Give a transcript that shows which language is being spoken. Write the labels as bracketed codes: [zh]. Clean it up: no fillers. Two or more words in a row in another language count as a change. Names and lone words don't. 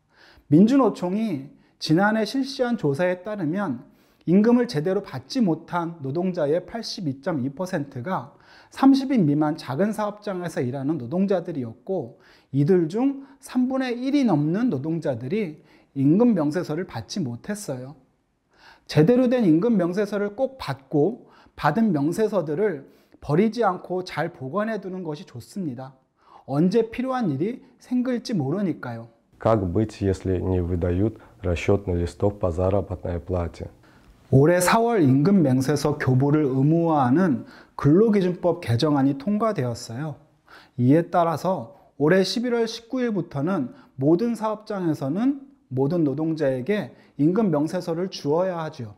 [ko] 민주노총이 지난해 실시한 조사에 따르면 임금을 제대로 받지 못한 노동자의 82.2%가 30인 미만 작은 사업장에서 일하는 노동자들이었고 이들 중 3분의 1이 넘는 노동자들이 임금 명세서를 받지 못했어요. 제대로 된 임금 명세서를 꼭 받고 받은 명세서들을 버리지 않고 잘 보관해 두는 것이 좋습니다. 언제 필요한 일이 생길지 모르니까요. [ru] Как быть, если не выдают расчетный листок по заработной плате? [ko] 올해 4월 임금 명세서 교부를 의무화하는 근로기준법 개정안이 통과되었어요. 이에 따라서 올해 11월 19일부터는 모든 사업장에서는 모든 노동자에게 임금 명세서를 주어야 하죠.